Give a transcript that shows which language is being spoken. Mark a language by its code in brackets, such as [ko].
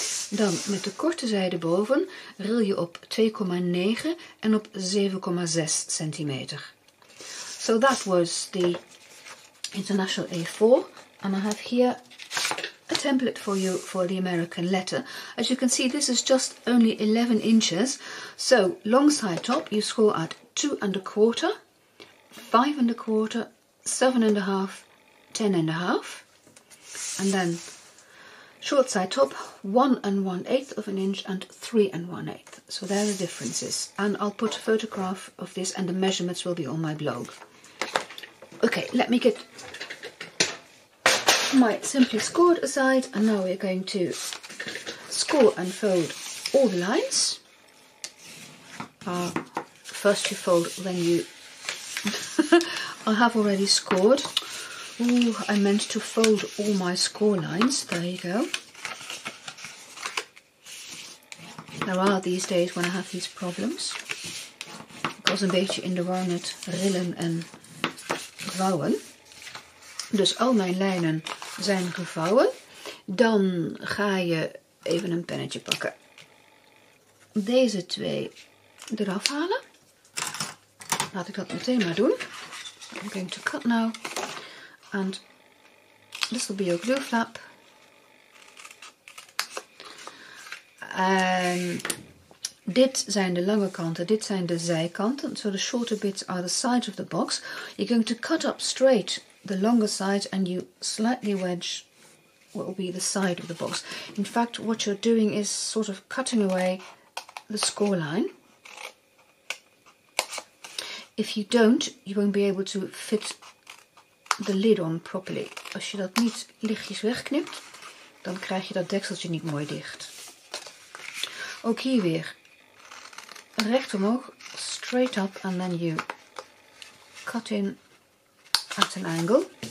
[nl] Dan met de korte zijde boven ril je op 2,9 en op 7,6 centimeter. [en] So that was the International A4, and I have here a template for you for the American letter. As you can see, this is just only 11 inches. So long side top, you score at 2 1/4, 5 1/4, 7 1/2, 10 1/2, and then short side top 1 1/8 of an inch and 3 1/8. So there are the differences, and I'll put a photograph of this, and the measurements will be on my blog. Okay, let me get my simply scored aside, and now we're going to score and fold all the lines. First you fold, then you I have already scored. Ooh, I meant to fold all my score lines. There you go. There are these days when I have these problems. [nl] Ik was een beetje in de war met rillen en vouwen. Dus al mijn lijnen zijn gevouwen. Dan ga je even een pennetje pakken. Deze twee eraf halen. Laat ik dat meteen maar doen. [en] I'm going to cut now. And this will be your glue flap. [nl] En dit zijn de lange kanten, dit zijn de zijkanten. [en] So the shorter bits are the sides of the box. You're going to cut up straight the longer side and you slightly wedge what will be the side of the box. In fact, what you're doing is sort of cutting away the score line. If you don't, you won't be able to fit the lid on properly. [nl] Als je dat niet lichtjes wegknipt, dan krijg je dat dekseltje niet mooi dicht. Ook hier weer recht omhoog, [en] straight up, and then you cut in at an angle.